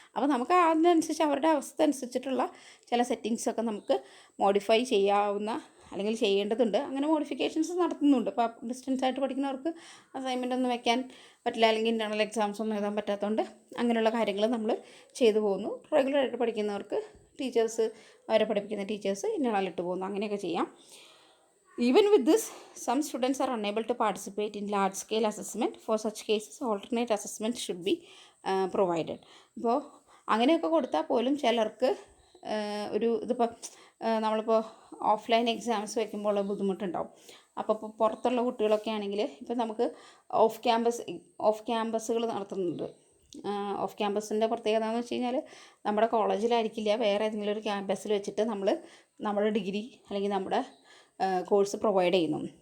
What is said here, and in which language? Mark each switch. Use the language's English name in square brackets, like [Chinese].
[Malayalam] അപ്പോൾ നമുക്ക് അതിനനുസരിച്ച് അവരുടെ അവസ്ഥ അനുസരിച്ചിട്ടുള്ള ചില സെറ്റിങ്സൊക്കെ നമുക്ക് മോഡിഫൈ ചെയ്യാവുന്ന അല്ലെങ്കിൽ ചെയ്യേണ്ടതുണ്ട്. അങ്ങനെ മോഡിഫിക്കേഷൻസ് നടത്തുന്നുണ്ട്. അപ്പോൾ ഡിസ്റ്റൻസ് ആയിട്ട് പഠിക്കുന്നവർക്ക് അസൈൻമെൻ്റ് ഒന്നും വെക്കാൻ പറ്റില്ല, അല്ലെങ്കിൽ ഇൻ്റേണൽ എക്സാംസ് ഒന്നും എഴുതാൻ പറ്റാത്തതുകൊണ്ട് അങ്ങനെയുള്ള കാര്യങ്ങൾ നമ്മൾ ചെയ്തു പോകുന്നു. റെഗുലറായിട്ട് പഠിക്കുന്നവർക്ക് ടീച്ചേഴ്സ് അവരെ പഠിപ്പിക്കുന്ന ടീച്ചേഴ്സ് ഇൻ്റേണൽ ഇട്ട് പോകുന്നു, അങ്ങനെയൊക്കെ ചെയ്യാം. [English] Even with this, some students are unable to participate in large scale assessment. For such cases, alternate assessment should be provided. [Malayalam] ഇപ്പോൾ അങ്ങനെയൊക്കെ കൊടുത്താൽ പോലും ചിലർക്ക് ഒരു ഇതിപ്പോൾ നമ്മളിപ്പോൾ ഓഫ്ലൈൻ എക്സാംസ് വയ്ക്കുമ്പോൾ ബുദ്ധിമുട്ടുണ്ടാവും. അപ്പോൾ ഇപ്പോൾ പുറത്തുള്ള കുട്ടികളൊക്കെ ആണെങ്കിൽ ഇപ്പോൾ നമുക്ക് ഓഫ് ക്യാമ്പസുകൾ നടത്തുന്നുണ്ട്. ഓഫ് ക്യാമ്പസിൻ്റെ പ്രത്യേകത എന്ന് വെച്ച് കഴിഞ്ഞാൽ നമ്മുടെ കോളേജിലായിരിക്കില്ല, വേറെ ഏതെങ്കിലും ഒരു ക്യാമ്പസിൽ വെച്ചിട്ട് നമ്മുടെ ഡിഗ്രി അല്ലെങ്കിൽ നമ്മുടെ കോഴ്സ് പ്രൊവൈഡ് ചെയ്യുന്നു.